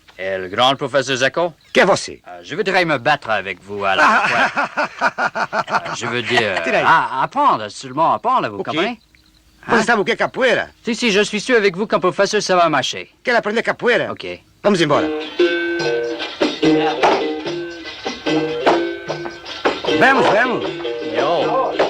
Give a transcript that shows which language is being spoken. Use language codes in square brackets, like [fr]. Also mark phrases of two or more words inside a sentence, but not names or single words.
[fr] et le grand professeur Zeko, [pt] Che è você? [fr] je voudrais me battre avec vous à la je veux dire, apprendre, seulement apprendre, vous Ok. comprenez? [pt] Você sabe o que é capoeira? [fr] Si, je suis sûr avec vous qu'un professeur, ça va marcher. [pt] Quer aprender capoeira? Ok. Vamos embora. Vamos, vamos. Yo.